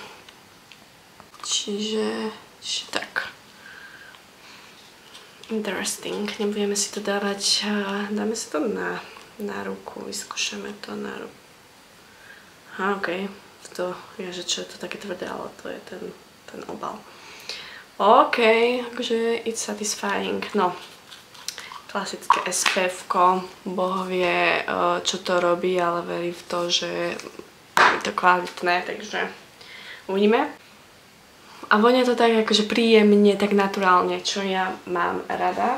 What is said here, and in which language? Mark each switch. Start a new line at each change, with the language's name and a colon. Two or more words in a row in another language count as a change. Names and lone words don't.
Slovak: Čiže tak. Interesting. Nebudeme si to dávať, dáme si to na ruku, vyskúšame to na ruku. Aha, okej. To je, že čo je to také tvrdé, ale to je ten obal. OK, akože
English: it's satisfying.
Slovak: No, klasické SPF-ko, Boh vie, čo to robí, ale verím v to, že je to kvalitné, takže uvidíme. A vonia to tak akože príjemne, tak naturálne, čo ja mám rada.